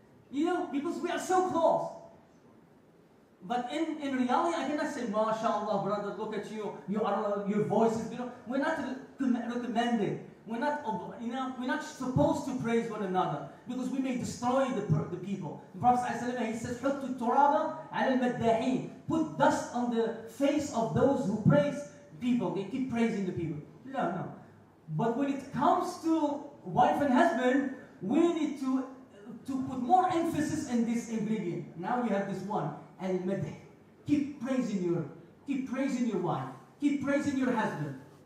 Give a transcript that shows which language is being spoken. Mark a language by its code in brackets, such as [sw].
[en] You know, because we are so close. But in reality, I cannot say, MashaAllah, brother, look at you, your voice is, you know, we're not recommended. We're not supposed to praise one another because we may destroy the people. The Prophet ﷺ, he says, [ar] حُطُّ التُّرَابَ عَلَى الْمَدَّاحِينَ. [en] Put dust on the face of those who praise people. They keep praising the people. No. But when it comes to wife and husband, we need to put more emphasis in this ingredient. Now you have this one. Al-madh. Keep praising your wife. Keep praising your husband.